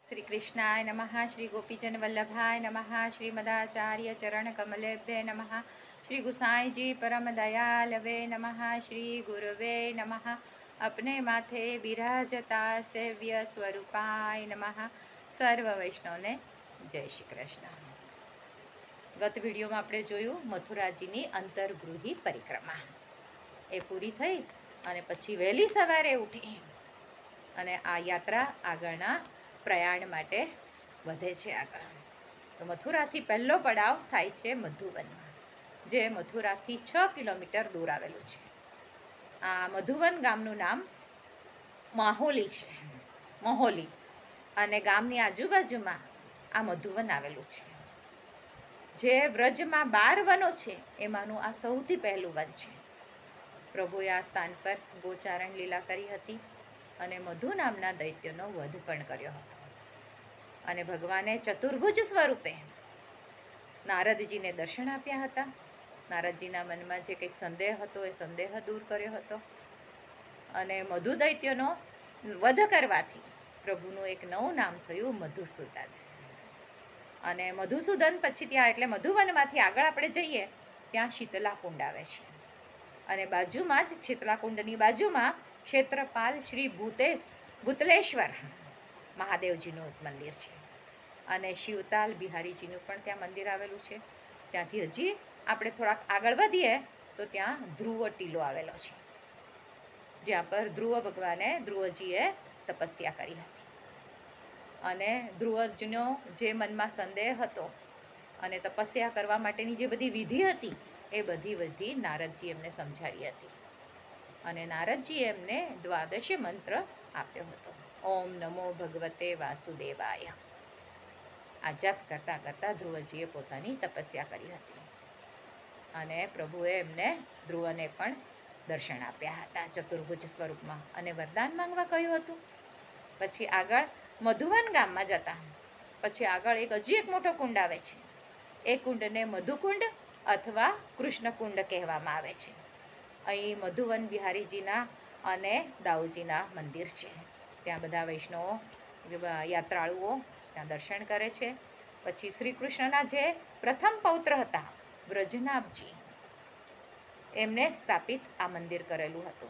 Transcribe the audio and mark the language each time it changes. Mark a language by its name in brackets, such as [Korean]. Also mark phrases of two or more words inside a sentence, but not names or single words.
[Sanskrit] श्री कृष्णाय नमः। श्री गोपीजन वल्लभाय नमः। श्रीमदाचार्य चरण कमलेभ्ये नमः। श्री गुसाई जी परम दयालवे नमः। श्री गुरुवे नमः। [Hindi] अपने माथे बिराजता [Sanskrit] सेव्य स्वरूपाय नमः। [Gujarati] સર્વ વૈષ્ણવને જય શ્રી કૃષ્ણ। ગત વિડિયો માં આપણે જોયું મથુરાજીની અંતર્ગૃહી પરિક્રમા એ પૂરી થઈ અને પછી વહેલી સવારે ઉઠી અને આ યાત્રા આગળના પ્રયાણ માટે વધે છે આગળ। તો મથુરાથી પહલો પડાવ થાય છે મધુવન, જે મથુરાથી 6 કિલોમીટર દૂર આવેલું છે। આ મધુવન ગામનું નામ માહોલી છે, મોહોલી, અને ગામની આજુબાજુમાં આ મધુવન આવેલું છે। જે વ્રજમાં 12 વનો છે એમાંનું આ સૌથી પહેલું વન છે। પ્રભુએ આ સ્થાન પર ગોચારણ લીલા કરી હતી અને મધુ નામના દૈત્યનો વધ પણ કર્યો હતો। અને ભગવાને ચતુર્ભુજ સ્વરૂપે નારદજીને દર્શન આપ્યા હતા। નારદજીના મનમા જે કંઈક સંદેહ હતો એ સંદેહ દૂર કર્યો હતો અને મધુ દૈત્યનો વધ કરવાથી પ્રભુનું એક નવું નામ થયું મધુસૂદન। અને મધુસૂદન પછી ત્યાં એટલે મધુવનમાંથી આગળ આપણે જઈએ ત્યાં શીતલાકુંડ આવે છે અને બાજુમાં જ શીતલાકુંડની બાજુમાં ક્ષેત્રપાલ શ્રી ભૂતલેશ્વર મહાદેવજીનું મંદિર છે અને શિવતાલ બિહારીજીનું પણ ત્યાં મંદિર આવેલું છે। ત્યાંથી હજી આપણે થોડાક આગળ વધીએ તો ત્યાં ધ્રુવ ટીલો આવેલો છે, જ્યાં પર ધ્રુવ ભગવાને ધ્રુવજીએ તપસ્યા કરી હતી અને ધ્રુવજીનો જે મનમા સંદેહ હતો અને તપસ્યા કરવા માટેની જે બધી વિધિ હતી એ બધી વિધિ નારદજી એમને સમજાવી હતી અને નારદજીએ એમને 12 મંત્ર આપ્યો હતો। [Sanskrit] ओम नमो भगवते वासुदेवाय। [Gujarati] આ જપ કરતા કરતા ધ્રુવજીએ પોતાની તપસ્યા કરી હતી અને પ્રભુએ એમને ધ્રુવને પણ દર્શન આપ્યા હતા ચતુર્ભુજ સ્વરૂપમાં અને વરદાન માંગવા કહ્યું હતું। પછી આગળ મધુવન ગામમાં જતા પછી આગળ હજી એક મોટો કુંડ આવે છે। એ કુંડને મધુકુંડ અથવા કૃષ્ણકુંડ કહેવામાં આવે છે। અહીં મધુવન બિહારીજીના અને દાઉજીના મંદિર છે। ત્યાં બધા વૈષ્ણવો યાત્રાળુઓ ત્યાં દર્શન કરે છે। પછી શ્રી કૃષ્ણના જે પ્રથમ પૌત્ર હતા વ્રજનાભજી એમને સ્થાપિત આ મંદિર કરેલું હતું।